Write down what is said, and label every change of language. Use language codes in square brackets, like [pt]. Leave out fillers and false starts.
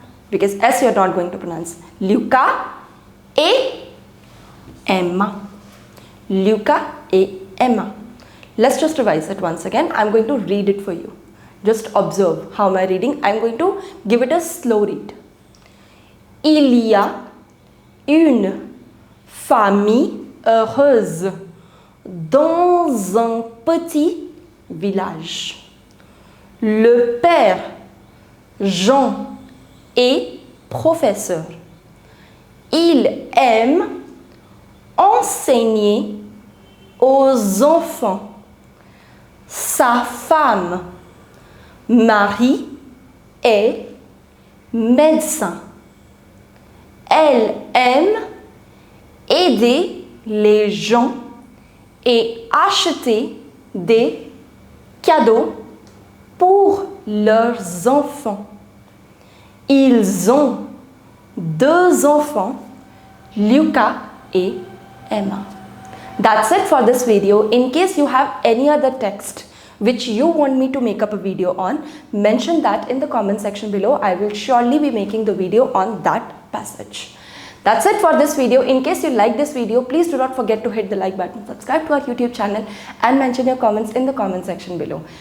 [en] Because S you're not going to pronounce. Lucas et Emma. Lucas et Emma. Let's just revise it once again. I'm going to read it for you. Just observe how am I reading. I'm going to give it a slow read. [fr] Il y a une famille heureuse dans un petit village. Le père Jean est professeur. Il aime enseigner aux enfants. Sa femme Marie est médecin. Elle aime aider les gens et acheter des cadeaux pour leurs enfants. Ils ont deux enfants, Lucas et Emma. [en] That's it for this video. In case you have any other text which you want me to make up a video on, mention that in the comment section below. I will surely be making the video on that passage. That's it for this video. In case you like this video, please do not forget to hit the like button, subscribe to our YouTube channel and mention your comments in the comment section below.